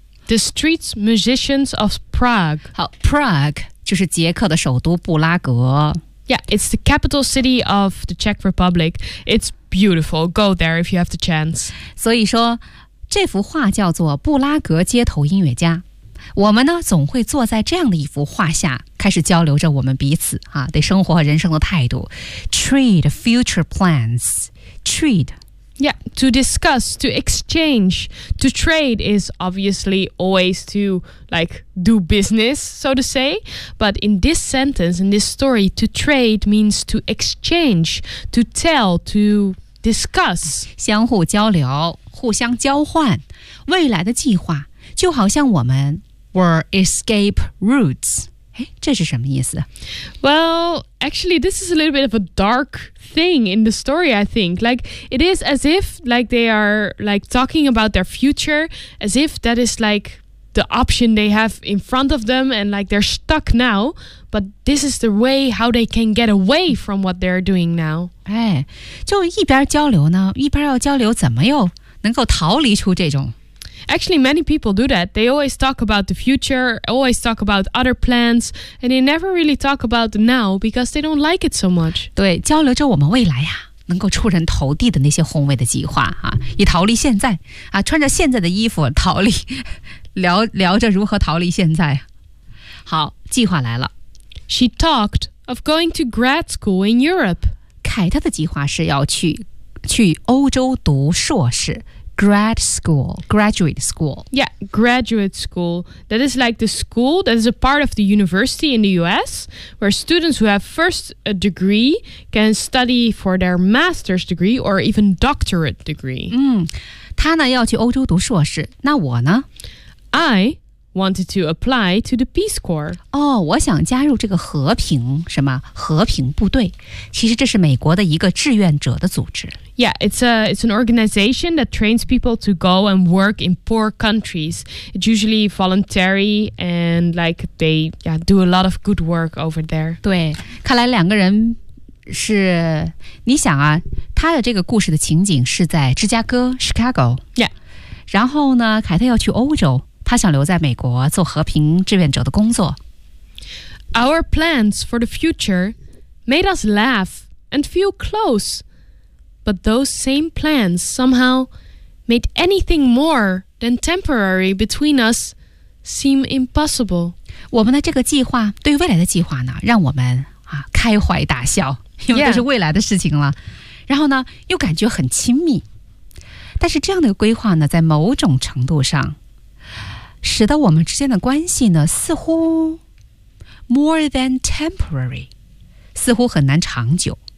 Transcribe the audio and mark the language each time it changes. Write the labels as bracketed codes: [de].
[en] The Street Musicians of Prague [zh] 好 Prague 就是捷克的首都布拉格 [en] Yeah, it's the capital city of the Czech Republic It's beautiful, go there if you have the chance [zh] 所以说这幅画叫做布拉格街头音乐家我们呢总会坐在这样的一幅画下开始交流着我们彼此、啊、对生活和人生的态度 [en] Trade future plans Trade Yeah, to discuss, to exchange, to trade is obviously always to, like, do business, so to say. But in this sentence, in this story, to trade means to exchange, to tell, to discuss. [zh] 相互交流,互相交换,未来的计划,就好像我们 [en] were escape routes. [zh] 诶,这是什么意思? [en] Well, actually, this is a little bit of a dark thing in the story I think like it is as if like they are like talking about their future as if that is like the option they have in front of them, and like they're stuck now, but this is the way how they can get away from what they're doing now. [zh] 哎，就一边交流呢，一边要交流，怎么又能够逃离出这种？ [en] Actually, many people do that. They always talk about the future, always talk about other plans, and they never really talk about the now because they don't like it so much. [zh] 对，交流着我们未来呀，能够出人头地的那些宏伟的计划啊，以逃离现在啊，穿着现在的衣服逃离，聊着如何逃离现在。好，计划来了。 [en] She talked of going to grad school in Europe. [zh] 凯特的计划是要去欧洲读硕士。 [en] Grad school, graduate school. Yeah, graduate school. That is like the school that is a part of the university in the US, where students who have first a degree can study for their master's degree or even doctorate degree. [zh] 她呢要去欧洲读硕士，那我呢？ [en] I wanted to apply to the Peace Corps. [zh] 哦，我想加入这个和平，什么，和平部队。其实这是美国的一个志愿者的组织。 [en] Yeah, it's an organization that trains people to go and work in poor countries. It's usually voluntary and like they yeah, do a lot of good work over there. [zh] 对，看来两个人是，你想啊，他的这个故事的情景是在芝加哥 Chicago. [en] Yeah. [zh] 然后呢，凯特要去欧洲，他想留在美国做和平志愿者的工作。 [en] Our plans for the future made us laugh and feel close. But those same plans somehow made anything more than temporary between us seem impossible. [zh] 我们的这个计划对未来的计划呢，让我们啊开怀大笑，因为都是未来的事情了。 [en] Yeah. [zh] 然后呢，又感觉很亲密。但是这样的规划呢，在某种程度上，使得我们之间的关系呢，似乎 [en] more than temporary， [zh] 似乎很难长久。